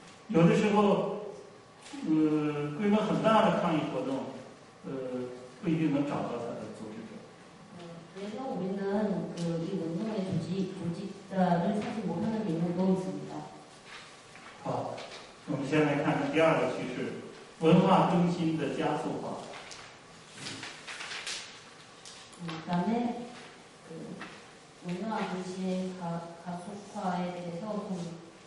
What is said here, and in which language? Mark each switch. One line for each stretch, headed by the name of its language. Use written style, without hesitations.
Chinese: 有的时候，规模很大的抗议活动，不一定能找到他的组织者。
Korean: 그래서 우리는 이 운동의 조직자를 찾지 못하는 경우도 있습니다.
Chinese: 好，我们先来看第二个趋势，文化更新的加速化。
Korean: 그다음에 문화 중심의 가속화에 대해서 좀